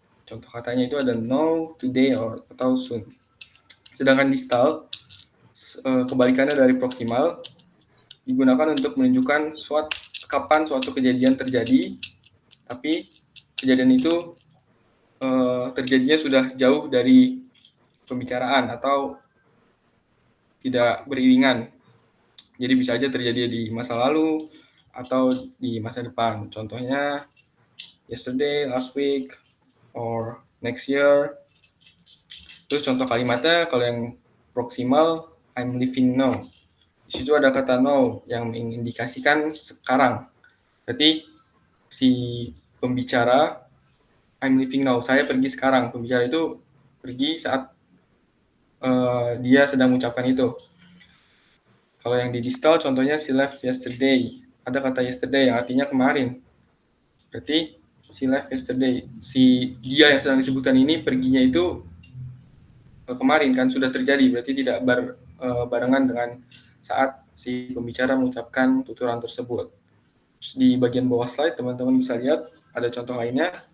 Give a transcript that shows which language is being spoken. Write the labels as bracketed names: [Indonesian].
[Indonesian] Contoh katanya itu ada now, today, atau soon. Sedangkan distal, kebalikannya dari proximal, digunakan untuk menunjukkan kapan suatu kejadian terjadi, tapi kejadian itu terjadinya sudah jauh dari pembicaraan atau tidak beriringan. Jadi bisa aja terjadi di masa lalu atau di masa depan. Contohnya [English] yesterday, last week, or next year. [Indonesian] Terus contoh kalimatnya kalau yang proksimal, [English] I'm living now. [Indonesian] Di situ ada kata now yang mengindikasikan sekarang. Berarti si pembicara, [English] I'm living now, [Indonesian] saya pergi sekarang. Pembicara itu pergi saat dia sedang mengucapkan itu. Kalau yang di distal contohnya [English] she left yesterday. [Indonesian] Ada kata yesterday yang artinya kemarin. Berarti [English] she left yesterday. [Indonesian] Si dia yang sedang disebutkan ini perginya itu kemarin kan sudah terjadi. Berarti tidak barengan dengan saat si pembicara mengucapkan tuturan tersebut. Terus di bagian bawah slide teman-teman bisa lihat ada contoh lainnya.